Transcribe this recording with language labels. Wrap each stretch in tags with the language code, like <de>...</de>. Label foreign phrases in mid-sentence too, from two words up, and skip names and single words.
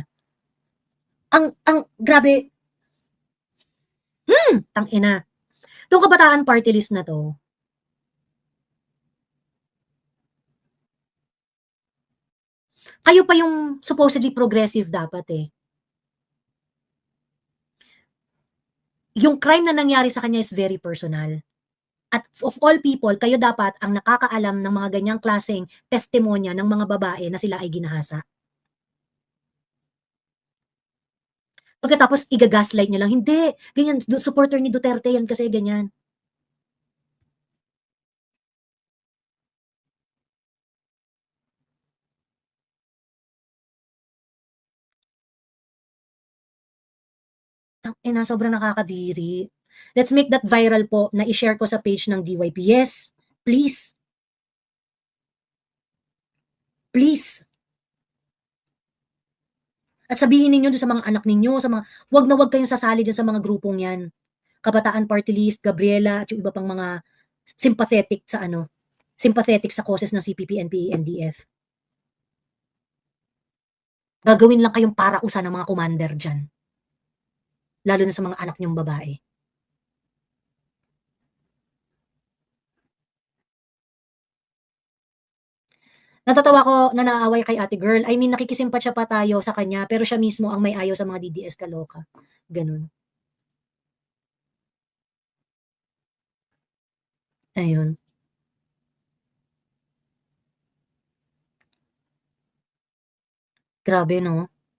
<tl>Ang grabe, tangina, 'tong Kabataan Party List na 'to, kayo pa yung</tl> <en>supposedly progressive</en> <tl>dapat, eh. Yung crime na nangyari sa kanya</tl> <en>is very personal. At of all people,</en> <tl>kayo dapat ang nakakaalam ng mga ganyang klaseng testimonya ng mga babae na sila ay ginahasa. Pagkatapos iga-gaslight niyo lang, "Hindi, ganyan, supporter ni Duterte yan kasi ganyan." Tangina, sobrang nakakadiri.</tl> <en>Let's make that viral</en> <tl>po na i-share ko sa page ng DYP.</tl> <en>Yes, please, please.</en> <tl>At sabihin ninyo dun sa mga anak ninyo, sa mga 'wag na 'wag kayong sasali diyan sa mga grupong 'yan. Kabataan Party List, Gabriela at yung iba pang mga sympathetic sa ano, sympathetic sa causes ng CPP, NPA, NDF. Gagawin lang kayong parausan ng mga commander diyan, lalo na sa mga anak niyong babae. Natatawa ako na naaaway kay ate girl,</tl> <en>I mean</en> <tl>nakikisimpatya pa tayo sa kanya pero siya mismo ang may ayaw sa mga DDS kaloka, gano'n. Ayun, grabe 'no?</tl>